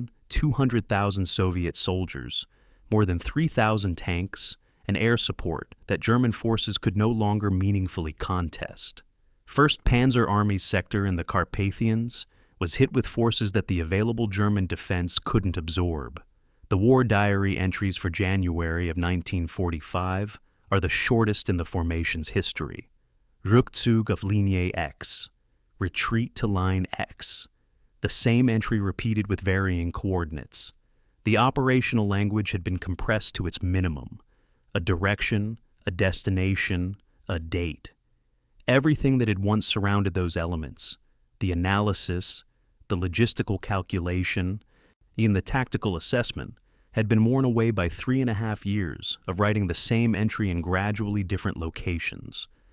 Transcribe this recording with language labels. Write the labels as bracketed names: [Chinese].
[English] 1,200,000 Soviet soldiers, more than 3,000 tanks, and air support that German forces could no longer meaningfully contest. First Panzer Army's sector in the Carpathians was hit with forces that the available German defense couldn't absorb. The war diary entries for January of 1945 are the shortest in the formation's history. [German] Rückzug auf Linie X, [English] retreat to line X. The same entry repeated with varying coordinates. The operational language had been compressed to its minimum. A direction, a destination, a date. Everything that had once surrounded those elements, the analysis, the logistical calculation, even the tactical assessment, had been worn away by 3.5 years of writing the same entry in gradually different locations.